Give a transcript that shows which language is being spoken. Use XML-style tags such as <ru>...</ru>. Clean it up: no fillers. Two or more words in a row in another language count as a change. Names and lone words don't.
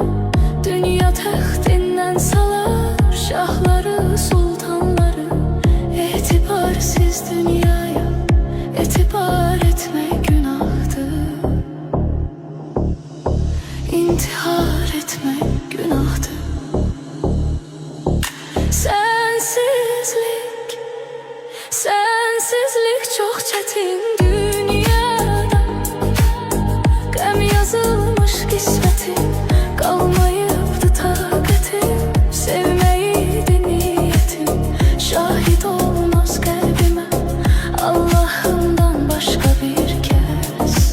<tr>Dünya taxtinden salar şahları sultanları, etibarsız dünyaya etibar etmek günahtır, intihar etmek günahtır. Sensizlik çok çetin dünyada,</tr> <az>qəm yazılmış qismətim, qalmayıbdı taqətim, sevməyiydi niyyətim, şahid olmaz qəlbimə Allahımdan başqa bir kəs.</az>